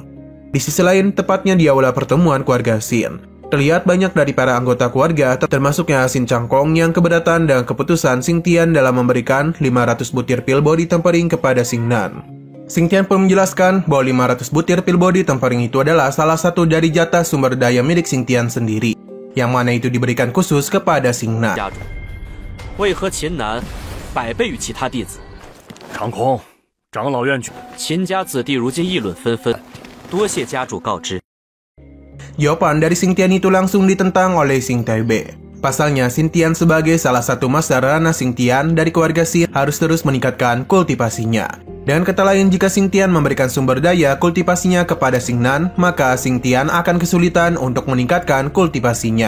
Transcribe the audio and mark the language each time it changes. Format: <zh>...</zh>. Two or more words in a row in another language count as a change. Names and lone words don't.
<id>Di sisi lain, tepatnya di aula pertemuan keluarga Xin, terlihat banyak dari para anggota keluarga, termasuknya Xin Changkong yang keberatan dengan keputusan Xing Tian dalam memberikan 500 butir pil</id> <en>body tempering</en> <id>kepada Xingnan. Xing Tian pun menjelaskan bahwa 500 butir pil</id> <en>body tempering</en> <id>itu adalah salah satu dari jatah sumber daya milik Xing Tian sendiri, yang mana itu diberikan khusus kepada Xingnan.</id> <zh>为何秦南百倍于其他弟子？长空，长老院去。秦家子弟如今议论纷纷，多谢家主告知。</zh> <id>Jawaban dari Xing Tian itu langsung ditentang oleh Xing Taibei. Pasalnya, Xing Tian sebagai salah satu master Rana Xing Tian dari keluarga Xin harus terus meningkatkan kultivasinya. Dan kata lain, jika Xing Tian memberikan sumber daya kultivasinya kepada Xingnan, maka Xing Tian akan kesulitan untuk meningkatkan kultivasinya.</id>